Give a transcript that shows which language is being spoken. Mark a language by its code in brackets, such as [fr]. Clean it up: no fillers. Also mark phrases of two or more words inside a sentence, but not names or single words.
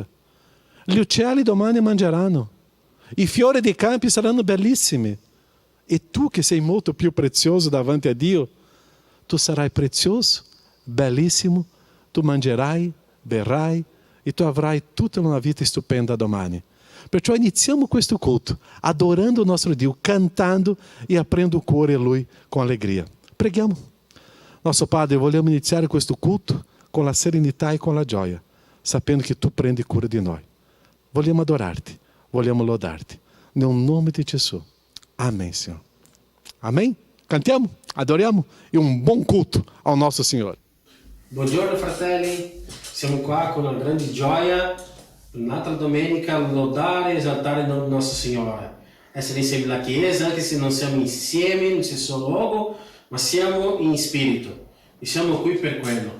[it] Gli uccelli domani mangeranno, i fiori dei campi saranno bellissimi, e tu che sei molto più prezioso davanti a Dio, tu sarai prezioso, bellissimo, tu mangerai, berrai, e tu avrai tutta una vita stupenda domani. Perciò iniziamo questo culto, adorando o nostro Dio, cantando e aprendo o cuore a Lui [pt] com alegria. [it] Preghiamo. [pt] Nosso Padre, [it] vogliamo iniziare questo culto [pt] com a [it] serenità e [pt] com a [it] gioia, sapendo que tu prendi cura di noi. Vogliamo adorarti, vogliamo lodarti. Nel nome di Gesù. [pt] Amém, Senhor. Amém? [it] Cantiamo, adoriamo e un buon culto [pt] ao nosso [it] Signore. Buongiorno fratelli, siamo qua con una grande gioia, un'altra domenica a lodare e esaltare il nostro Signore. Essere insieme alla Chiesa, anche se non siamo insieme in stesso luogo, ma siamo in spirito e siamo qui per quello.